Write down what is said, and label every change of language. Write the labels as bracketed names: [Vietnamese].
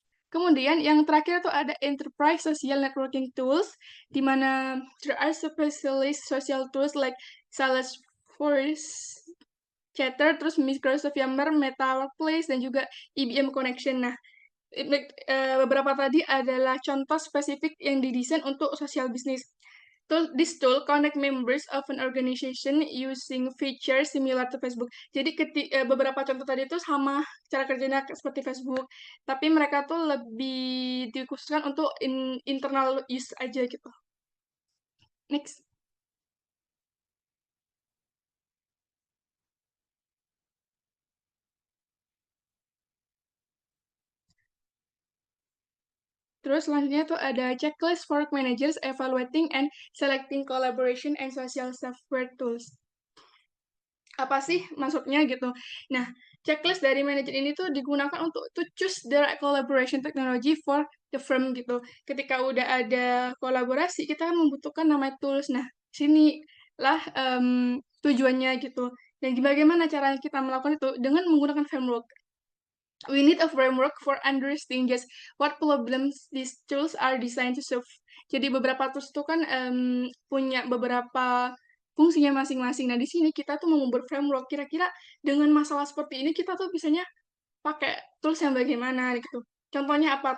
[Indonesian] Kemudian yang terakhir itu ada [English] enterprise social networking tools, di mana there are specialist social tools like Salesforce, Chatter, terus Microsoft Yammer, Meta Workplace, dan juga IBM Connection. [Indonesian] Nah, beberapa tadi adalah contoh spesifik yang didesain untuk social business. [English] This tool connect members of an organization using features similar to Facebook. [Indonesian] Jadi beberapa contoh tadi itu sama cara kerjanya seperti Facebook, tapi mereka tuh lebih dikhususkan untuk [English] internal use [Indonesian] aja gitu. Next. Terus selanjutnya tuh ada [English] checklist for managers evaluating and selecting collaboration and social software tools. [Indonesian] Apa sih maksudnya gitu? Nah, checklist dari manajer ini tuh digunakan untuk [English] to choose the right collaboration technology for the firm [Indonesian] gitu. Ketika udah ada kolaborasi, kita kan membutuhkan namanya tools. Nah, sinilah tujuannya gitu. Dan bagaimana cara kita melakukan itu? Dengan menggunakan framework. [English] We need a framework for understanding just what problems these tools are designed to solve. [Indonesian] Jadi beberapa tools itu kan punya beberapa fungsinya masing-masing. Nah, di sini kita tuh mau membuat framework. Kira-kira dengan masalah seperti ini, kita tuh bisanya pakai tools yang bagaimana gitu. Contohnya apa?